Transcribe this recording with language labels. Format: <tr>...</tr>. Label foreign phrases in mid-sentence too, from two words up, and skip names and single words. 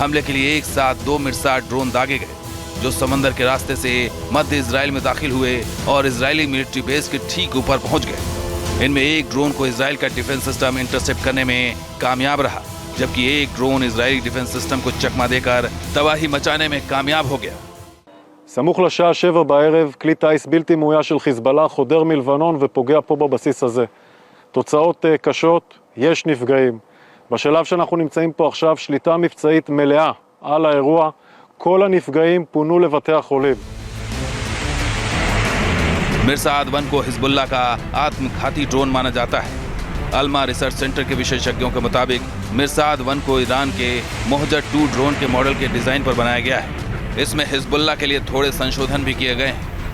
<hi>हमले के लिए एक साथ 2 मिर्साद ड्रोन दागे गए, जो समंदर के रास्ते से मध्य इजराइल में दाखिल हुए और इजरायली मिलिट्री बेस के ठीक ऊपर पहुंच गए। इनमें एक ड्रोन को इजराइल का डिफेंस सिस्टम इंटरसेप्ट करने में कामयाब रहा, जबकि एक ड्रोन इजरायली डिफेंस सिस्टम को चकमा देकर तबाही मचाने में कामयाब हो गया।</hi> <he>סמוך לשעה 7 בערב, כלי טיס בלתי מאויש של חיזבאללה חודר מלבנון ופוגע פה בבסיס הזה. תוצאות קשות, יש נפגעים. בשלב שאנחנו נמצאים פה עכשיו, שליטה מבצעית מלאה על האירוע, כל הנפגעים פונו לבתי החולים.</he> <hi>मिर्साद 1 को हिजबुल्लाह का आत्मघाती ड्रोन माना जाता है। अल्मा रिसर्च सेंटर के विशेषज्ञों के मुताबिक मिर्साद 1 को ईरान के मोहजर 2 ड्रोन के मॉडल के डिजाइन पर बनाया गया है। इसमें हिजबुल्लाह के लिए थोड़े संशोधन भी किए गए हैं।</hi>